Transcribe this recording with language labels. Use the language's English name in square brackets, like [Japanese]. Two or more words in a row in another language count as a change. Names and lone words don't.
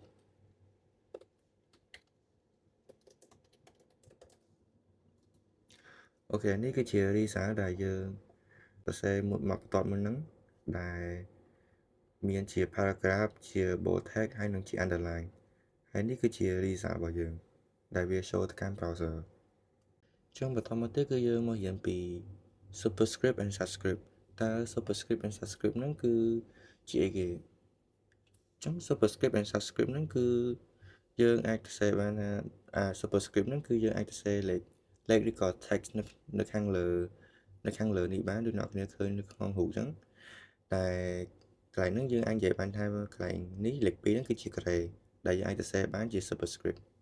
[Khmer] អូខេនេះគឺជា result ដែលយើងសរសេរមកបន្ទាប់មុនហ្នឹងដែលមានជា paragraph ជា [English] bold tag [Khmer] ហើយនិងជា underline ហើយនេះគឺជា result របស់យើងដែលវា show ទៅកាន់ browser អញ្ចឹងបន្តមកទៀតគឺយើងមករៀនពី [English] superscript and subscript [Khmer] តើ [English] superscript and subscript [Khmer] ហ្នឹងគឺជាអីគេអញ្ចឹង [English] superscript and subscript [Khmer] ហ្នឹងគឺយើងអាចសរសេរបានថាsuperscript ហ្នឹងគឺយើងអាចសរសេរលេខឬក៏ text នៅខាងលើនេះបានដូចអ្នកគ្នាឃើញនៅក្នុងរូបអញ្ចឹងតែកន្លែងហ្នឹងយើងអាចនិយាយបានថាកន្លែងនេះលេខ2ហ្នឹងគឺជា grade ដែលយើងអាចសរសេរបានជា superscript